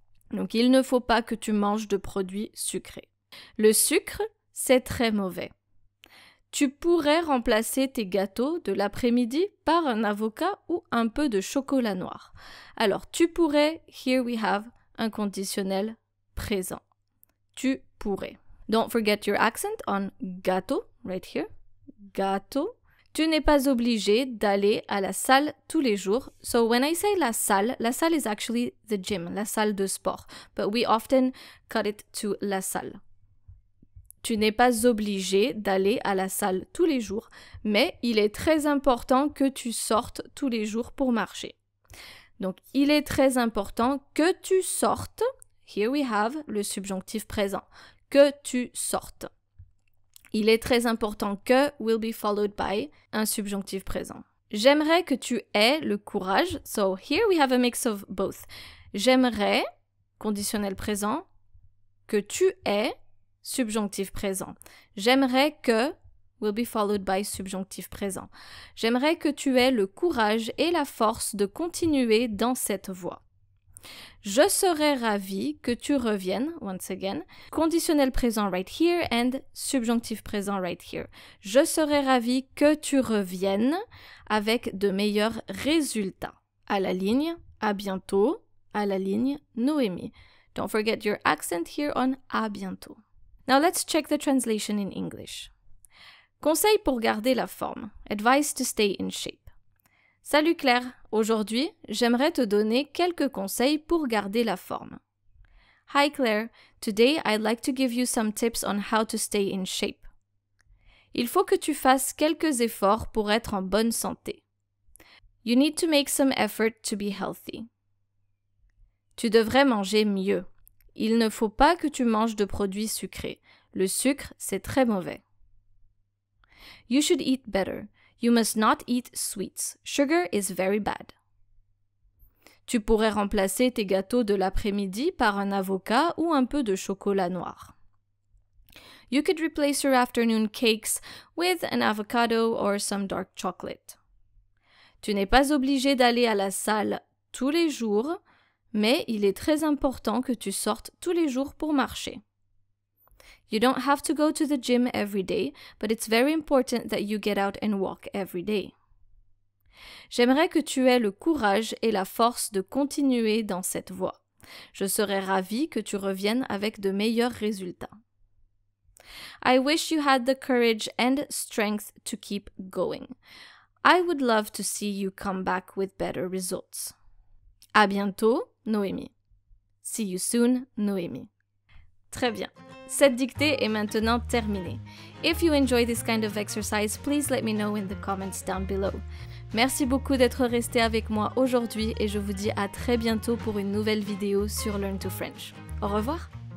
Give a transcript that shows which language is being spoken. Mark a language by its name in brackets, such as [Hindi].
[French] Donc, il ne faut pas que tu manges de produits sucrés. Le sucre, c'est très mauvais. Tu pourrais remplacer tes gâteaux de l'après-midi par un avocat ou un peu de chocolat noir. Alors, tu pourrais, [English] here we have [French] un conditionnel présent. Tu pourrais. [English] Don't forget your accent on gâteau, right here. [French] Gâteau. Tu n'es pas obligé d'aller à la salle tous les jours. [English] So when I say la salle is actually the gym, [French] la salle de sport. [English] But we often cut it to la salle. [French] Tu n'es pas obligé d'aller à la salle tous les jours, mais il est très important que tu sortes tous les jours pour marcher. Donc, il est très important que tu sortes. [English] Here we have [French] le subjonctif présent. Que tu sortes. Il est très important que [English] will be followed by [French] un subjonctif présent. J'aimerais que tu aies le courage. [English] So, here we have a mix of both. [French] J'aimerais, conditionnel présent, que tu aies subjonctif présent. J'aimerais que [English] will be followed by [French] subjonctif présent. J'aimerais que tu aies le courage et la force de continuer dans cette voie. Je serais ravie que tu reviennes, [English] once again, [French] conditionnel présent [English] right here and [French] subjonctif présent [English] right here. [French] Je serais ravie que tu reviennes avec de meilleurs résultats. À la ligne, à bientôt, à la ligne, Noémie. [English] Don't forget your accent here on à bientôt. Now let's check the translation in English. [French] Conseil pour garder la forme. [English] Advice to stay in shape. [French] Salut Claire, aujourd'hui, j'aimerais te donner quelques conseils pour garder la forme. [English] Hi Claire, today I'd like to give you some tips on how to stay in shape. [French] Il faut que tu fasses quelques efforts pour être en bonne santé. [English] You need to make some effort to be healthy. [French] Tu devrais manger mieux. Il ne faut pas que tu manges de produits sucrés. Le sucre, c'est très mauvais. [English] You should eat better. You must not eat sweets. Sugar is very bad. [French] Tu pourrais remplacer tes gâteaux de l'après-midi par un avocat ou un peu de chocolat noir. [English] You could replace your afternoon cakes with an avocado or some dark chocolate. [French] Tu n'es pas obligé d'aller à la salle tous les jours, mais il est très important que tu sortes tous les jours pour marcher. [English] You don't have to go to the gym every day, but it's very important that you get out and walk every day. [French] J'aimerais que tu aies le courage et la force de continuer dans cette voie. Je serais ravie que tu reviennes avec de meilleurs résultats. [English] I wish you had the courage and strength to keep going. I would love to see you come back with better results. [French] À bientôt, Noémie. [English] See you soon, [French] Noémie. Très bien. Cette dictée est maintenant terminée. [English] If you enjoy this kind of exercise, please let me know in the comments down below. [French] Merci beaucoup d'être resté avec moi aujourd'hui et je vous dis à très bientôt pour une nouvelle vidéo sur Learn to French. Au revoir!